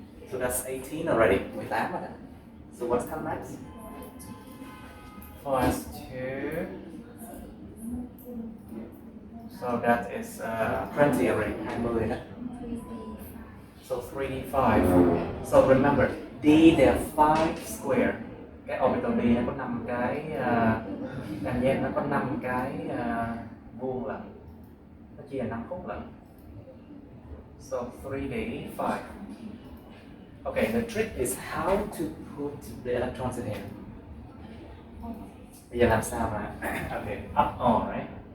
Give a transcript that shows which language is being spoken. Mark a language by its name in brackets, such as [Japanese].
[English] So that's 18 already. [Vietnamese] 18 rồi. [English] So what's come next? for S2. So that is 20 already, [Vietnamese] 20 đó. [English] So 3D5. So remember, D there are 5 square. [Vietnamese] Cái orbital D nó có 5 cái đàn gen, nó có 5 cái vuông lận. Nó chia là 5 khúc lận. [English] So 3D5. Okay, the trick is how to put the electrons in here. [Vietnamese] Bây giờ làm sao mà okay, [English] up all, right?